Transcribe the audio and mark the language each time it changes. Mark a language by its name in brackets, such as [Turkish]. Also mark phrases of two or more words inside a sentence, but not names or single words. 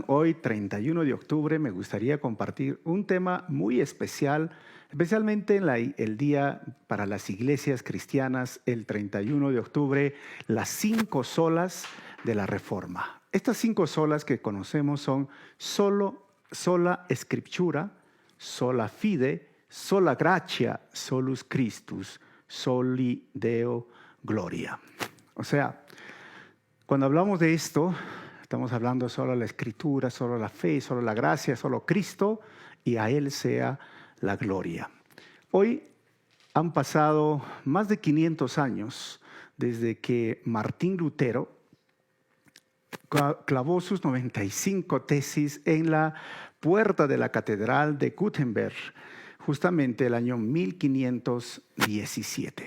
[Spanish] Hoy, 31 de octubre, me gustaría compartir un tema muy especial, especialmente el día para las iglesias cristianas, el 31 de octubre, las 5 solas de la Reforma. Estas 5 solas que conocemos son [Latin] sola Scriptura, sola fide, sola gratia, solus Christus, soli Deo gloria. [Spanish] O sea, cuando hablamos de esto, estamos hablando solo de la Escritura, solo la fe, solo la gracia, solo Cristo, y a Él sea la gloria. Hoy han pasado más de 500 años desde que Martín Lutero clavó sus 95 tesis en la puerta de la Catedral de Gutenberg, justamente el año 1517.